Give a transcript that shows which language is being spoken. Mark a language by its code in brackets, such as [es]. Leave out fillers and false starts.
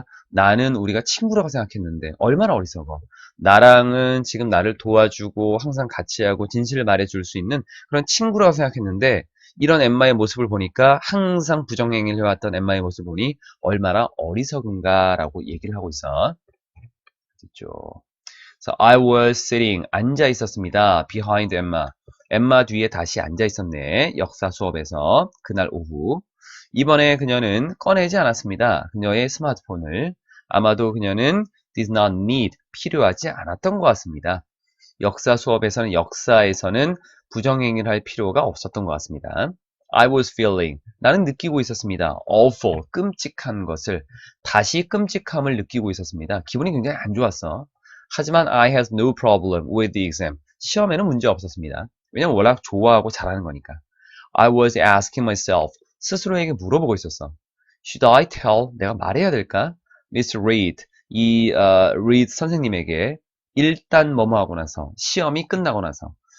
[ko] 나는 우리가 친구라고 생각했는데 얼마나 어리석어. 나랑은 지금 나를 도와주고 항상 같이 하고 진실을 말해줄 수 있는 그런 친구라고 생각했는데 이런 엠마의 모습을 보니까 항상 부정행위를 해왔던 엠마의 모습을 보니 얼마나 어리석은가라고 얘기를 하고 있어. 그렇죠. [en] So I was sitting, [ko] 앉아 있었습니다. [en] behind Emma. [ko] 엠마 뒤에 다시 앉아 있었네. 역사 수업에서 그날 오후. 이번에 그녀는 꺼내지 않았습니다. 그녀의 스마트폰을. 아마도 그녀는 [en] did not need, [ko] 필요하지 않았던 것 같습니다. 역사에서는 부정행위를 할 필요가 없었던 것 같습니다. [en] I was feeling, [ko] 나는 느끼고 있었습니다. awful, 끔찍한 것을, 다시 끔찍함을 느끼고 있었습니다. 기분이 굉장히 안 좋았어. 하지만 [en] I had no problem with the exam. [ko] 시험에는 문제 없었습니다. 왜냐면 워낙 좋아하고 잘하는 거니까. [en] I was asking myself, [ko] 스스로에게 물어보고 있었어. [en] Should I tell? [ko] 내가 말해야 될까? Miss Reed, Reed 선생님에게 일단 뭐뭐 하고 나서, 시험이 끝나고 나서.